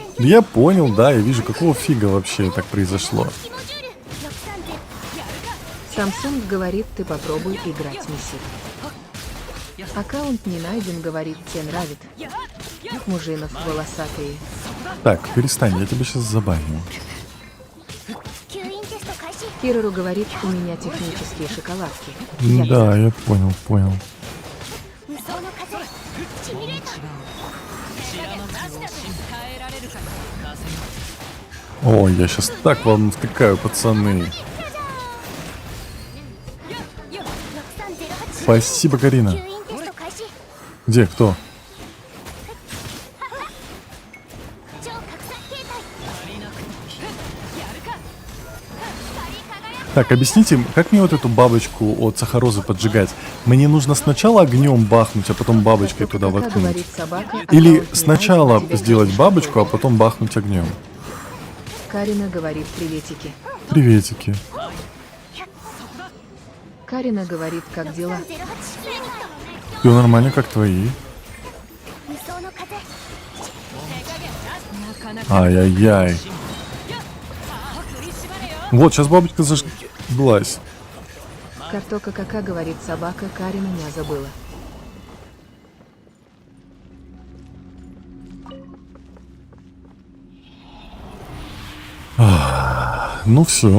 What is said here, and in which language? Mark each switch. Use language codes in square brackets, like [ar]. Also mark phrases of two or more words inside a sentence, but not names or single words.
[ru] Да я понял, да, я вижу, какого фига вообще так произошло. Samsung говорит, ты попробуй играть Мессит. Аккаунт не найден, говорит, тебе нравит. Мужинов волосатые. Так, перестань, я тебя сейчас забаню. [ja] 吸引テスト開始 [ru] Кирару говорит, у меня технические шоколадки. Я Да, я понял, понял. [ja] 無双の風シミュレーター [ru] Ой, я сейчас так вам втыкаю, пацаны. 6308 Спасибо, Карина. [ja] 吸引テスト開始 [ru] Где, кто? [ja] 超拡散形態 [ru] Так, объясните, как мне вот эту бабочку от сахарозы поджигать? Мне нужно сначала огнем бахнуть, а потом бабочкой туда Кака воткнуть? говорит собака, Или аккаунт не сначала найден, тебя сделать пишет бабочку, а такое. потом бахнуть огнем? Карина говорит, приветики. Приветики. Карина говорит, как дела? 0308 [ja] フェニット [ru] Все нормально, как твои? [ja] 無双の風 [ru] Ай-яй-яй. Вот, сейчас бабочка зажглась. Картока Кака говорит, собака Карина меня забыла. Ну все.